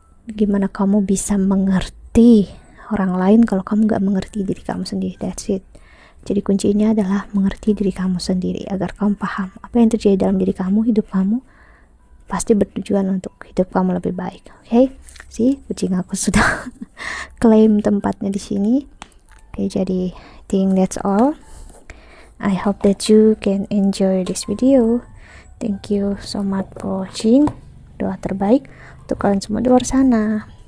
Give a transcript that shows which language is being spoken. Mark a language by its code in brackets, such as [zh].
[id] Gimana kamu bisa mengerti orang lain kalau kamu gak mengerti diri kamu sendiri? [en] That's it. [id] Jadi kuncinya adalah mengerti diri kamu sendiri agar kamu paham apa yang terjadi dalam diri kamu. Hidup kamu pasti bertujuan untuk hidup kamu lebih baik. Oke, sih kucing aku sudah klaim tempatnya di sini. Oke, jadi [en] I think that's all. I hope that you can enjoy this video. Thank you so much for watching. [id] Doa terbaik untuk kalian semua di luar sana.